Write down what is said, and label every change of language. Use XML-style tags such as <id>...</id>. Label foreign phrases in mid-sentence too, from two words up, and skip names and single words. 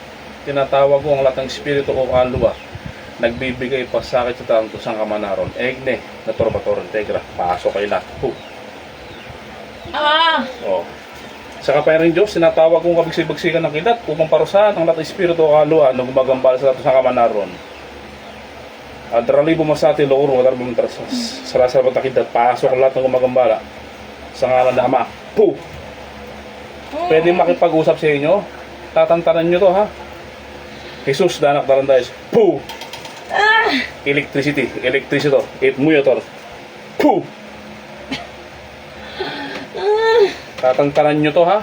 <tl>Tinatawag ko ang lahat ng espiritu o kaluluwa. Nagbibigay pasakit sa tanto</tl> <hil>sang kamanaron. Egne, na torpatoron, tegra.</hil> <tl>Pasok kayo lahat. Oh. Sa kapayaring Diyos, sinatawag kong kabigsibagsikan ng kilat upang parusahan ang lahat ng espiritu o kaluluwa na gumagambala sa tanto</tl> <hil>sang kamanaron. Adrali bumasati loro, adrali bumatras. Sarasar batakidat,</hil> <tl>pasok ang lahat ng gumagambala sa ngalan na Ama. Pwede makipag-usap sa inyo. Tatantanan nyo to, ha? Jesus, danak darandayas. Electricity to. Muyator. Tatantanan nyo to, ha?</tl>